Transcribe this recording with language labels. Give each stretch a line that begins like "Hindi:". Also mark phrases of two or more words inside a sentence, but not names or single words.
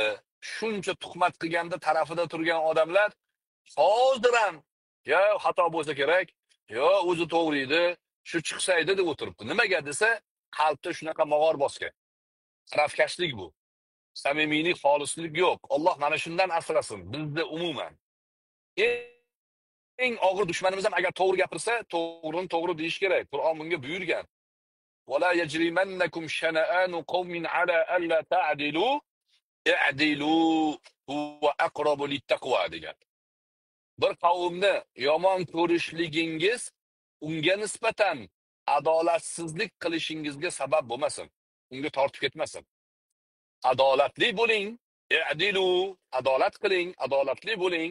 Uzbek: Shuncha tuhmat qilganda tarafida turgan odamlar hozir ham yo xato bo'lsa kerak, yo o'zi to'g'ri edi, shu chiqsaydi deb o'tiribdi. Nimaga desa, qalbda shunaqa mog'or bosgan. Tarafkashlik bu. Samimiylik, xolislik yo'q. Alloh mana shundan asrasin. Bizda umuman eng og'ir dushmanimiz ham agar to'g'ri gapirsa, to'g'rini to'g'ri deyish kerak. Qur'on bunga buyurgan.
Arabic: ولا يجرمنكم شنآن قوم على ألا تعدلوا اعدلوا هو أقرب للتقوى degan.
Uzbek: Bir qavmni yomon ko'rishligingiz unga nisbatan adolatsizlik qilishingizga sabab bo'lmasin. Unga tortib ketmasin. Adolatli bo'ling, i'dilu, adolat qiling, adolatli bo'ling.